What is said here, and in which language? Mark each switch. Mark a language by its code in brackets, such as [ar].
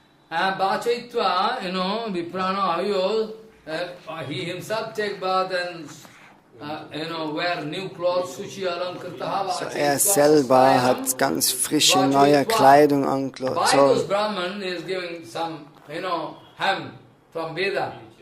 [en] Bhachaitva, Viprana Ayo, he himself take bath and wear new clothes, Suchi Alankritaha. [de] So selber hat ganz frische neue Kleidung angezogen. [en] Those Brahman is giving some, hymn from Veda.